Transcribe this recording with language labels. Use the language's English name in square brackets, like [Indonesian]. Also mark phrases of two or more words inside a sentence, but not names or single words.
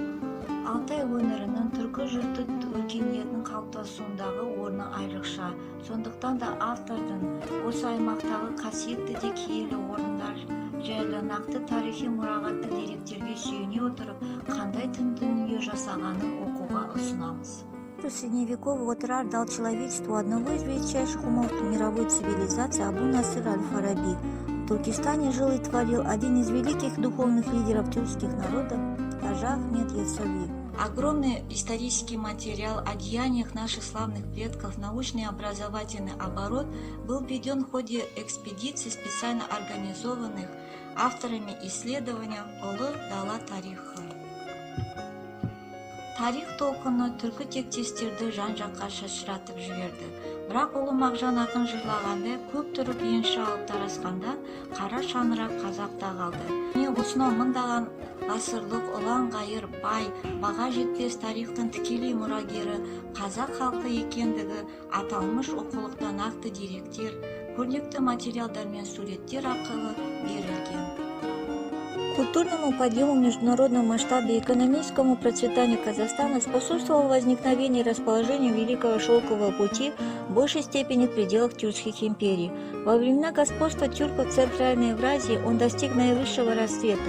[Kazakh] Алтай өңірінің түркі жұрты өркениетінің қалыптасуындағы орны айрықша. Сондықтан да автордың осы аймақтағы қасиетті де киелі орындар жайлы нақты тарихи мұрағатты деректерге сүйене отырып, қандай тың дүние жасағанын оқуға ұсынамыз. [Russian] Средневековый отрар дал человечеству одного из величайших умов мировой цивилизации Абу Насыр аль-Фараби. В Туркестане жил и творил один из великих духовных лидеров тюркских народов Кажа Ахмед Ясауи. Огромный исторический материал о деяниях наших славных предков в научный и образовательный оборот был введен в ходе экспедиций, специально организованных авторами исследования «Олы дала тарихы». [Kazakh] тарих толқыны түркі тектестерді жан-жаққа шашыратып жіберді. Бірақ ұлы Мағжан ақын жырлағанда көп тұрып енші алып тарасқанда қара шаңырақ қазақта қалды. Міне осынау мыңдаған ғасырлық ұлан ғайыр бай, баға жетпес тарихтың тікелей мұрагері қазақ халқы екендігі аталмыш оқулықта нақты деректер, көрнекті материалдар мен суреттер арқылы берілген. [Russian] Культурному подъему в международном масштабе и экономическому процветанию Казахстана способствовало возникновение и расположение Великого Шелкового пути в большей степени в пределах тюркских империй. Во времена господства тюрков в Центральной Евразии он достиг наивысшего расцвета.